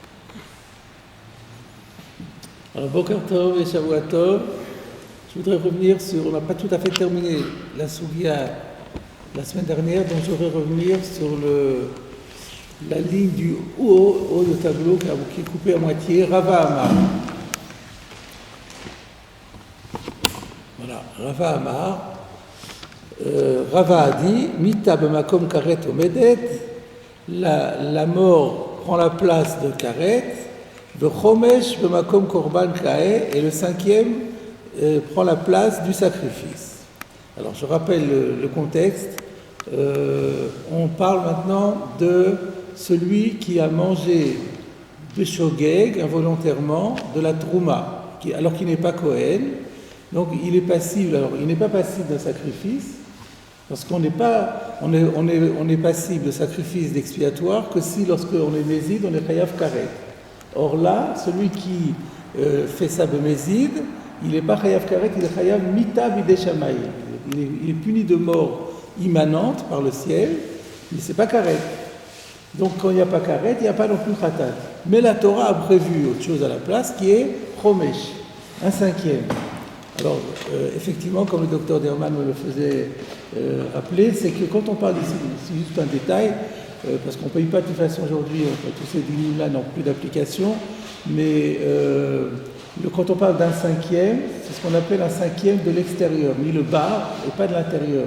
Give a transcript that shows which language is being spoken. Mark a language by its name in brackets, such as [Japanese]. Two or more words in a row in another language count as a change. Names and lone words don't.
[French] Alors, [Hebrew] בוקר טוב et שבוע טוב, [French] je voudrais revenir sur, on n'a pas tout à fait terminé la Sougia la semaine dernière, donc je voudrais revenir sur la ligne du haut de tableau qui est coupée à moitié, Rava Amar. Voilà, Rava Amar. Rava a dit, [Hebrew] מיתה במקום כרת עומדת, [French] la mort prend la place de karet, [Hebrew] וחומש במקום קרבן קאי, [French] et le cinquième prend la place du sacrifice. Alors je rappelle le contexte. On parle maintenant de celui qui a mangé beshogeg involontairement de la trouma, alors qu'il n'est pas Kohen. Donc il est passible. Alors il n'est pas passible d'un sacrifice, parce qu'on n'est pas, on est passible de sacrifice d'expiatoire que si lorsqu'on est méside, on est [Hebrew] חייב כרת. [French] Or là, celui qui fait ça b'méside, il n'est pas [Hebrew] חייב כרת, [French] il est [Hebrew] חייב מיתה בידי שמים. [French] Il est puni de mort immanente par le ciel, mais c'est pas karet. Donc quand il n'y a pas karet, il n'y a pas non plus khatat. Mais la Torah a prévu autre chose à la place qui est chomesh, un cinquième. Alors effectivement, comme le docteur Derman me le faisait rappeler, c'est que quand on parle ici, c'est juste un détail, parce qu'on ne paye pas de toute façon aujourd'hui, tous ces lignes-là n'ont plus d'application, mais quand on parle d'un cinquième, c'est ce qu'on appelle un cinquième de l'extérieur, mis le bas et pas de l'intérieur.